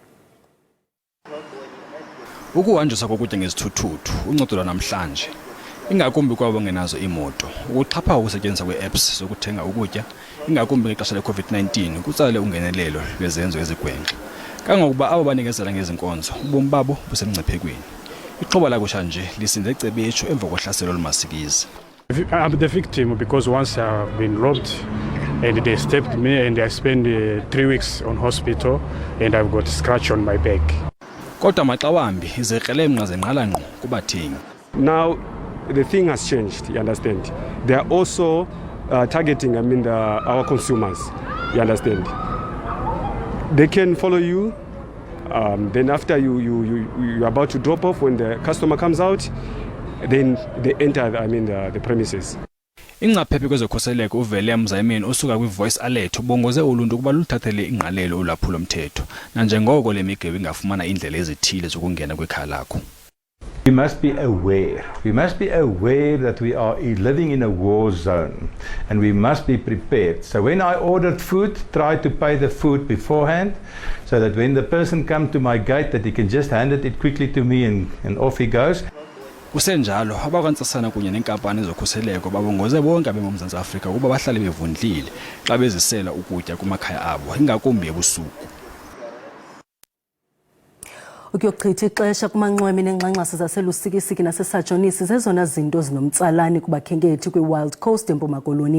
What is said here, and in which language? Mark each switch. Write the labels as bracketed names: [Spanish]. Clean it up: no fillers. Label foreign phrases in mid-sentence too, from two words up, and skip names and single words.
[Xhosa] Ukuhanjiswa kokutya ngezithuthuthu uncedo lwanamhlanje ingakumbi kwabo ngenazo imoto. Ukuxhapha ukusetyenziswa kwe-apps zokuthenga ukutya ingakumbi ngexesha le-COVID-19 kutsale ungenelelo lwezenzo ezigwenxa. kangokuba abo banikezela ngezinkonzo ubomi babo busemngciphekweni. Iqhoba lakusha nje lisinze ecebetshu emva kohlaselo olumasikizi. [English] I'm the victim because once I've been robbed and they stabbed me and I spent 3 weeks on hospital and I've got a scratch on my back. [Xhosa] Kodwa maxa wambi izikrelemnqa zenqala ngqo kubathengi. [English] Now the thing has changed, you understand. They are also targeting our consumers, you understand. They can follow you, then after you're about to drop off, when the customer comes out, then they enter the premises. [Xhosa] Ingcaphephe kwezokhuseleko uvele emzayimeni osuka kwi- [English] voice alert [Xhosa] ubongoze uluntu kuba luthathele ingqalelo ulwaphulo mthetho nanjengoko le migebe ingafumana indlela ezithile zokungena kwikhaya lakho. [English] We must be aware. We must be aware that we are living in a war zone and we must be prepared. So when I ordered food, try to pay the food beforehand so that when the person comes to my gate that he can just hand it quickly to me and off he goes. [Xhosa] Kusenjalo abakwantsasana kunye nenkampani ezokhuseleko babongoze bonke abemomzantsi Afrika kuba bahlale bevundlile xa bezisela ukutya kumakhaya abo ingakumbi ebusuku. Ukuyochitha ixesha kumanqweme nengxangxasi zaselusikisiki nasesajonisi zezona zinto zinomtsalane kubakhenkethi kwi-Wild Coast eMpuma Koloni.